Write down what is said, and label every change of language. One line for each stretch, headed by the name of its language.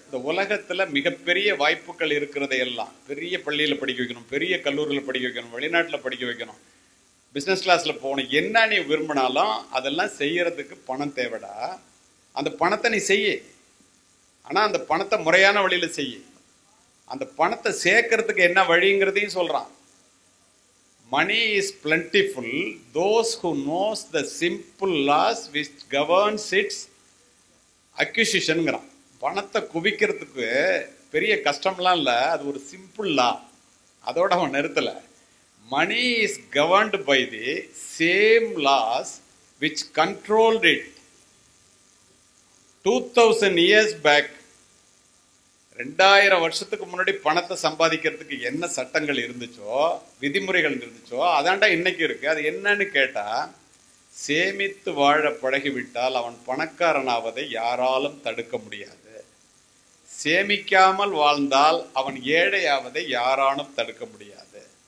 Tamil: இந்த உலகத்துல மிகப்பெரிய வாய்ப்புகள் இருக்கிறதை எல்லாம், பெரிய பள்ளியில படிக்க வைக்கணும், பெரிய கல்லூரியில் படிக்க வைக்கணும், வெளிநாட்டுல படிக்க வைக்கணும், பிசினஸ் கிளாஸ்ல போகணும், என்ன நீ விரும்பினாலும் அதெல்லாம் செய்யறதுக்கு பணம் தேவைடா. அந்த பணத்தை நீ செய்ய, ஆனா அந்த பணத்தை முறையான வழியில செய்ய. அந்த பணத்தை சேர்க்கறதுக்கு என்ன வழிங்கிறதையும் சொல்றான்.
English: Money is plentiful, those who knows the simple laws which governs its acquisition-ங்கறான்.
Tamil: பணத்தை குவிக்கிறதுக்கு பெரிய கஷ்டம்லாம் இல்லை, அது ஒரு சிம்பிள் லா. அதோட அவன் நிறுத்தல.
English: Money is governed by the same laws which controlled it 2000 years back.
Tamil: 2000 வருஷத்துக்கு முன்னாடி பணத்தை சம்பாதிக்கிறதுக்கு என்ன சட்டங்கள் இருந்துச்சோ, விதிமுறைகள் இருந்துச்சோ, அதாண்டா இன்னைக்கு இருக்கு. அது என்னன்னு கேட்டா, சேமித்து வாழ பழகிவிட்டால் அவன் பணக்காரனாவதை யாராலும் தடுக்க முடியாது. சேமிக்காமல் வாழ்ந்தால் அவன் ஏழையாவதை யாராலும் தடுக்க முடியாது.